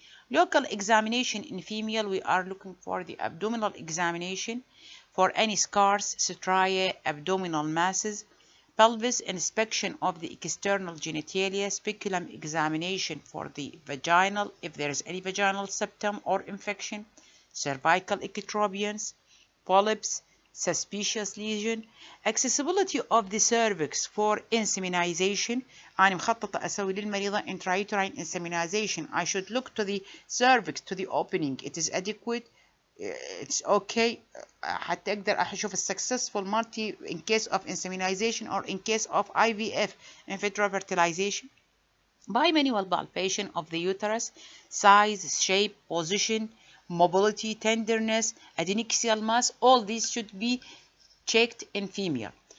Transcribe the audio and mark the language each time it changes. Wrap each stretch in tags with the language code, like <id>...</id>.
<en>Local examination in female, we are looking for the abdominal examination for any scars, striae, abdominal masses, pelvis inspection of the external genitalia, speculum examination for the vaginal if there is any vaginal septum or infection, cervical ectropions, polyps, suspicious lesion, accessibility of the cervix for inseminization.</en> <ar>أنا مخططة أسوي للمريضة intrauterine inseminization.</ar> <en>I should look to the cervix, to the opening. It is adequate. It's okay.</en> <ar>حتى أقدر أشوف</ar> <en>successful multi in case of inseminization or in case of IVF, in vitro fertilization. Bimanual palpation of the uterus, size, shape, position, mobility, tenderness, adnexal mass, all these should be checked in female.</en>